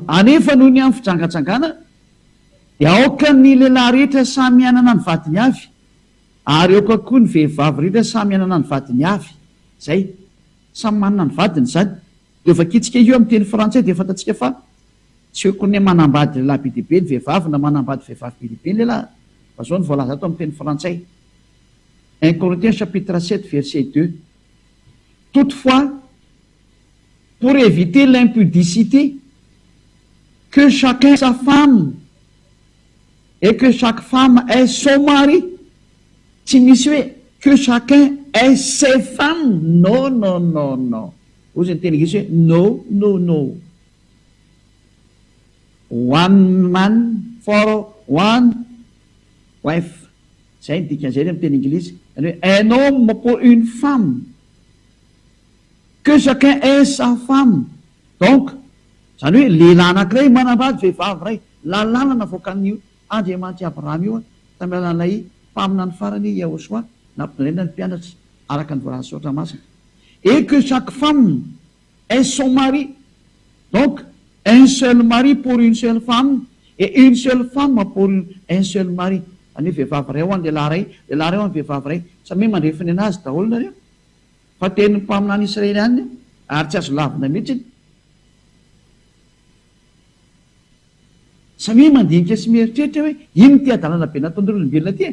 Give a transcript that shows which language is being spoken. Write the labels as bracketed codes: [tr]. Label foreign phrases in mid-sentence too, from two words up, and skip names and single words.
[mg] Anefa noho ny amin'ny fijangajangana dia aoka ny lehilahy rehetra samy anana ny vadiny avy, ary aoka koa ny vehivavy rehetra samy anana ny vadiny avy. Zay samy manana ny vadiny zany. Dia vakitsika io amin'ny teny frantsay dia fantatsika fa tsy hoe ny manambady lehilahy be dia be ny vehivavy na manambady vehivavy be dia be ny lehilahy. Fa zao ny voalaza ato amin'ny teny frantsay. [fr] 1 Corinthiens chapitre 7 verset 2. Toutefois, pour éviter l'impudicité, que chacun sa femme et que chaque femme ait son mari. [mg] Tsy misy hoe [fr] que chacun ait ses femmes. Non, non, non, non. [mg] Ozy ny teny Inglisy hoe [en] no, no, no. One man for one wife. [mg] Zay ny dikan'izay amin'ny teny Inglisy. [fr] Un homme pour une femme, que chacun ait sa femme. [mg] Donc zany hoe lehilahy anankiray manambady vehivavy ray, lalàna navoakan'io Andriamanitra Abrahama io tamin'ny alalan'ilay mpamina ny farany Yahosoa nampinaina ny mpianatra araka ny voalaza soatra masina. [fr] Et que chaque femme ait son mari. Donc un seul mari pour une seule femme et une seule femme pour un seul mari. [mg] Any vehivavy ray ho any lehilahy ray ho any vehivavy ray, samy mandrefiny anazy daholo nareo. Fa tenin'ny mpamina any Israely any ary tsy azo lavina mihitsy. Samy mandinika sy mieritreritra hoe ino ty adalana be nataon'ny olombelona ty.